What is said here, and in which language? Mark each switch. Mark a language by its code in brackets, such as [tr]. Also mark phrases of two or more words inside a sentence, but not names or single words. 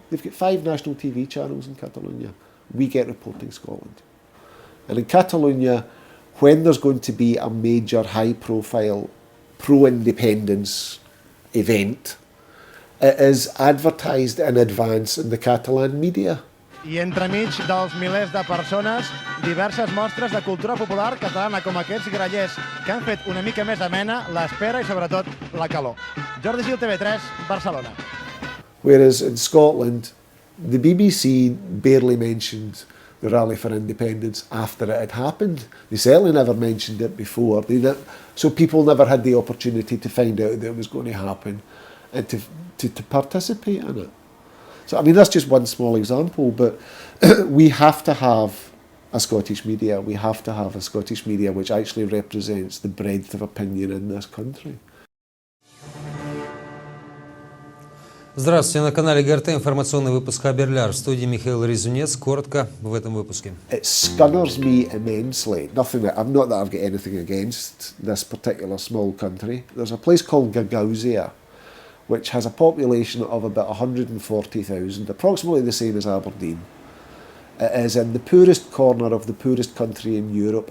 [en] They've got 5 national TV channels in Catalonia. We get Reporting Scotland. And in Catalonia, when there's going to be a major high-profile pro-independence event, it is advertised in advance in the Catalan media. [ca] I entremig dels milers de persones, diverses mostres de cultura popular catalana com aquests grallers que han fet una mica més amena l'espera i sobretot la calor. Jordi Gil, TV3, Barcelona. [en] Whereas in Scotland, the BBC barely mentioned the Rally for Independence after it had happened. They certainly never mentioned it before. So people never had the opportunity to find out that it was going to happen and to participate in it. So, I mean, that's just one small example, but we have to have a Scottish media. We have to have a Scottish media which actually represents the breadth of opinion in this country. [ru] Здравствуйте, на канале ГРТ информационный выпуск Аберляр. В студии Михаил Резунец. Коротко в этом выпуске. [en] It scunners me immensely. Not that I've got anything against this particular small country. There's a place called Gagauzia, which has a population of about 140,000, approximately the same as Aberdeen. It is in the poorest corner of the poorest country in Europe.